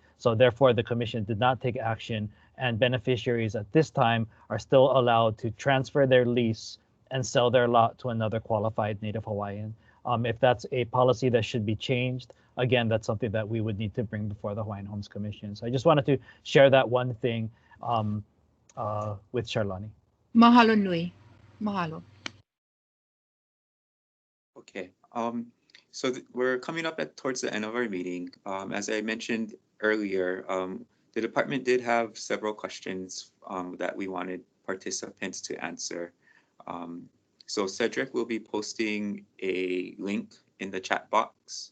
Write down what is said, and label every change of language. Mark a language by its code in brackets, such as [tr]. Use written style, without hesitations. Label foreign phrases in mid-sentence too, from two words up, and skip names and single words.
[en] So therefore, the commission did not take action, and beneficiaries at this time are still allowed to transfer their lease and sell their lot to another qualified Native Hawaiian. If that's a policy that should be changed, again, that's something that we would need to bring before the Hawaiian Homes Commission. So I just wanted to share that one thing with Charlani. [haw] Mahalo nui. Mahalo. [en] Okay. So we're coming up towards the end of our meeting. As I mentioned earlier, the department did have several questions that we wanted participants to answer. So Cedric will be posting a link in the chat box.